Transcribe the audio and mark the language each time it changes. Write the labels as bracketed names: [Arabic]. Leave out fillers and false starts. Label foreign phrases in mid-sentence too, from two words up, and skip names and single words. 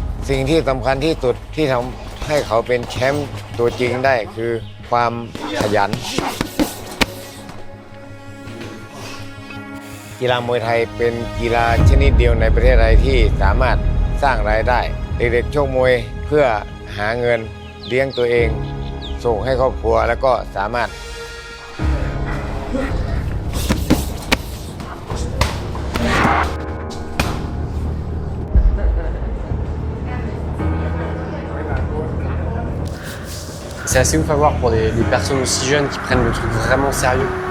[Thai] สิ่งที่สำคัญที่สุดที่ทำให้เขาเป็นแชมป์ตัวจริงได้คือความขยันกีฬามวยไทยเป็นกีฬาชนิดเดียวในประเทศไทยที่สามารถสร้างรายได้เด็กๆชกมวยเพื่อหาเงินเลี้ยงตัวเองส่งให้ครอบครัวแล้วก็สามารถ [French] C'est assez ouf à voir pour des personnes aussi jeunes qui prennent le truc vraiment sérieux.